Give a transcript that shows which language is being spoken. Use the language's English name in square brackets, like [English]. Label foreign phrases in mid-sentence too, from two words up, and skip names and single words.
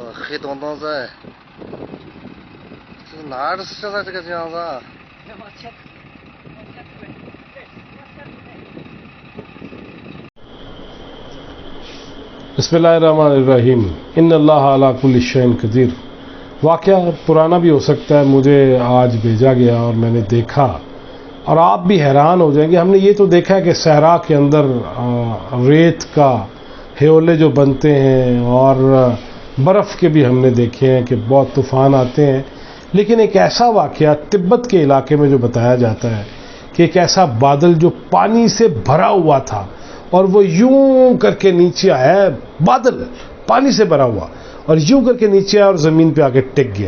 [Chinese] 黑洞洞在，这哪儿的现在这个样子啊？ [Arabic] بسم الله الرحمن الرحيم إن الله على كل شيء قدير. [Hindi] वाक़या पुराना भी हो सकता है, मुझे आज भेजा गया और मैंने देखा और आप भी हैरान हो जाएंगे। हमने ये तो देखा है कि सहरा के अंदर रेत का हेओले जो बनते हैं और बर्फ़ के भी हमने देखे हैं कि बहुत तूफ़ान आते हैं, लेकिन एक ऐसा वाक़या तिब्बत के इलाके में जो बताया जाता है कि एक ऐसा बादल जो पानी से भरा हुआ था और वो यूं करके नीचे आया, बादल पानी से भरा हुआ और यूं करके नीचे आया और ज़मीन पे आके टिक गया।